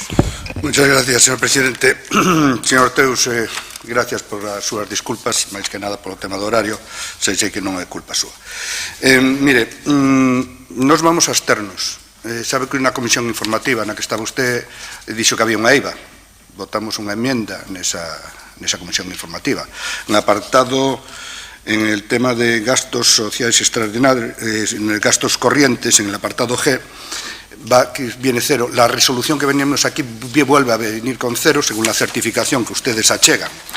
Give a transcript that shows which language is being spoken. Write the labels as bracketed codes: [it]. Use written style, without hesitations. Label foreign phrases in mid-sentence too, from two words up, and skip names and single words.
[es] Muchas gracias, señor presidente. [gl] Señor Teus, gracias por as súas disculpas, máis que nada polo tema do horario, sei que non é culpa súa. [es] Mire, nos vamos a absternos. [gl] Sabe que unha comisión informativa na que estaba usted dixo que había unha IVA. Votamos unha enmienda nesa comisión informativa. [es] En apartado, en el tema de gastos sociales extraordinarios, en gastos corrientes, en el apartado G, que viene cero. La resolución que veníamos aquí vuelve a venir con cero, según la certificación que ustedes achegan.